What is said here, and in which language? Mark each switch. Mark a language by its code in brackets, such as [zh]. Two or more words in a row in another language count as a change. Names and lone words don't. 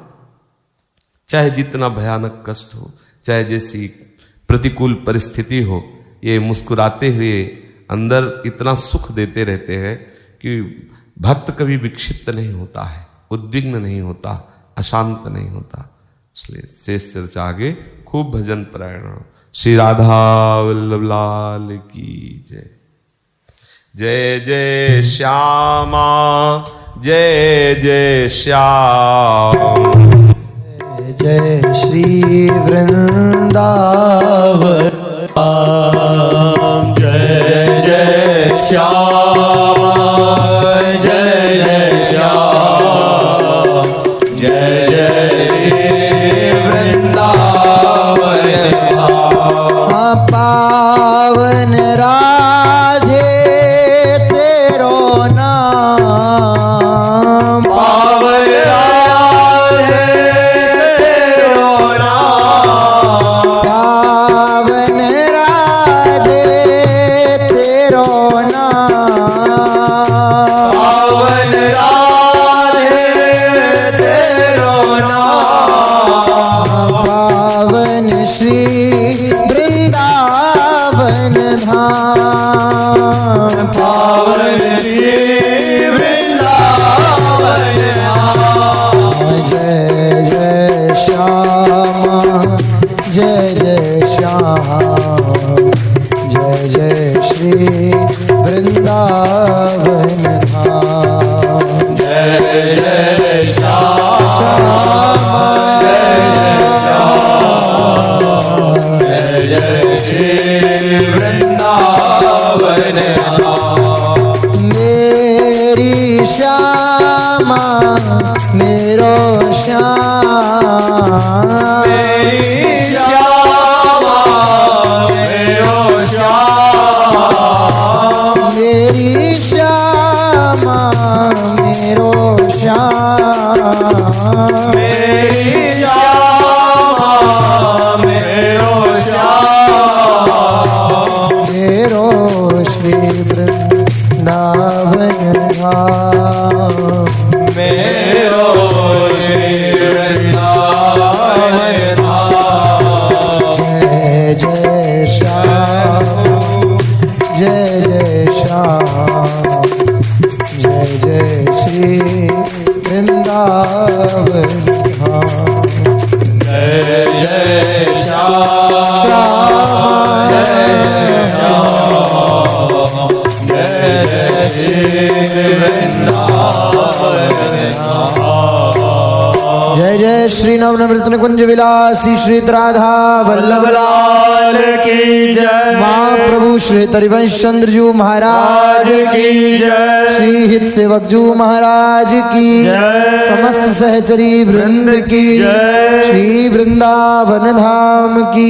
[hi] चाहे जितना भयानक कष्ट हो, चाहे जैसी प्रतिकूल परिस्थिति हो, ये मुस्कुराते हुए अंदर इतना सुख देते रहते हैं कि भक्त कभी विक्षिप्त नहीं होता है, उद्विग्न नहीं होता, अशांत नहीं होता। इसलिए शेष चर्चा आगे, खूब भजन परायण हो। श्री राधा वल्लभ लाल की जय। जय जय श्यामा, जय जय श्याम। जय श्री वृंदावन। जय जय श्याम, जय जय श्याम, जय जय श्री वृंदावन। [bra] पावन राधे तेरो नाम, पावन राधे तेरो नाम, पावन राधे तेरो नाम, पावन राधे तेरो नाम, पावन श्री वृंदावन धाम, पावन श्री वृंदावन धाम। [hi] जय जय श्यामा, जय जय श्याम, जय जय श्री वृंदावन धाम। जय जय श्याम, जय जय श्याम, जय जय श्री वृंदावन धाम। [bra] मेरी श्यामा मेरो श्याम, मेरी श्यामा मेरो श्याम, मेरी श्यामा मेरो श्याम, मेरी श्यामा मेरो श्याम, मेरो श्री वृंदावन धाम। मेरो श्री वृंदावन धाम। [hi] जय जय श्याम, जय जय श्याम, जय जय श्री वृंदावन धाम। जय जय श्याम, जय जय श्याम, जय जय श्री वृंदावन धाम। जय जय श्री नवनवृत कुंज विलासी श्री राधा वल्लभ वल्लभ लाल की जय। महाप्रभु श्री हरिवंश चंद्र जी महाराज की जय। श्री हित सेवक जी महाराज की जय। समस्त सहचरी वृंद की जय। श्री वृंदावन धाम की